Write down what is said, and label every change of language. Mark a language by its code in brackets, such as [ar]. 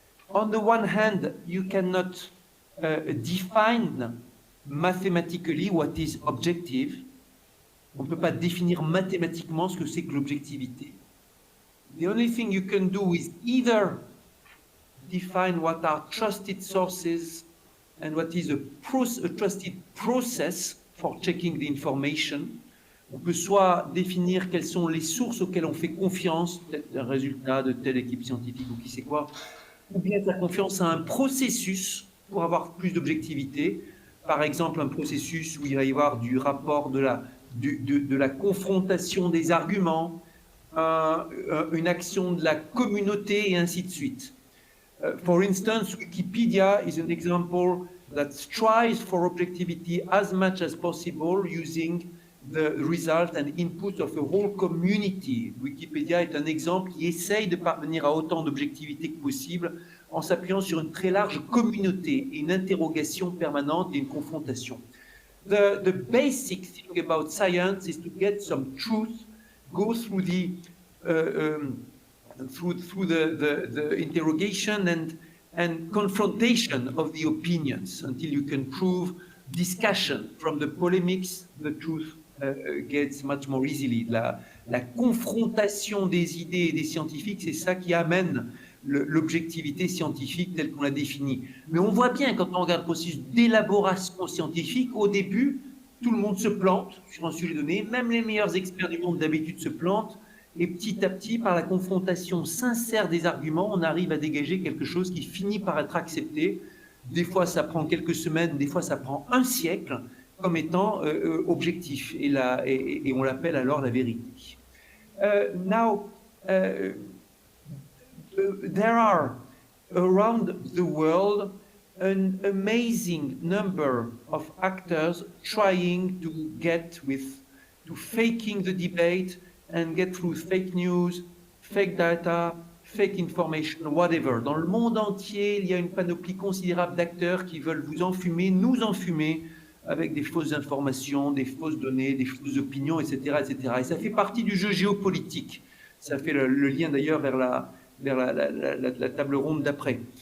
[en] On the one hand, you cannot define mathematically what is objective. [fr] On ne peut pas définir mathématiquement ce que c'est que l'objectivité. [en] The only thing you can do is either define what are trusted sources and what is a trusted process for checking the information. [fr] On peut soit définir quelles sont les sources auxquelles on fait confiance, peut-être un résultat de telle équipe scientifique ou qui sait quoi, ou bien faire confiance à un processus pour avoir plus d'objectivité. Par exemple, un processus où il va y avoir du rapport de la confrontation des arguments, une action de la communauté et ainsi de suite. [en] For instance, Wikipedia is an example that strives for objectivity as much as possible using the result and input of a whole community. [fr] Wikipédia est un exemple qui essaye de parvenir à autant d'objectivité que possible en s'appuyant sur une très large communauté et une interrogation permanente et une confrontation. [en] The basic thing about science is to get some truth, go through the interrogation and confrontation of the opinions until you can prove discussion. From the polemics, the truth gets much more easily. [fr] La confrontation des idées et des scientifiques, c'est ça qui amène l'objectivité scientifique telle qu'on l'a définie. Mais on voit bien quand on regarde le processus d'élaboration scientifique, au début, tout le monde se plante sur un sujet donné, même les meilleurs experts du monde d'habitude se plantent, et petit à petit, par la confrontation sincère des arguments, on arrive à dégager quelque chose qui finit par être accepté. Des fois, ça prend quelques semaines, des fois, ça prend un siècle, comme étant objectif, et on l'appelle alors la vérité. [en] Now, there are around the world an amazing number of actors trying to faking the debate and get through fake news, fake data, fake information, whatever. [fr] Dans le monde entier, il y a une panoplie considérable d'acteurs qui veulent vous enfumer, nous enfumer, avec des fausses informations, des fausses données, des fausses opinions, etc., etc. Et ça fait partie du jeu géopolitique. Ça fait le lien d'ailleurs vers la table ronde d'après.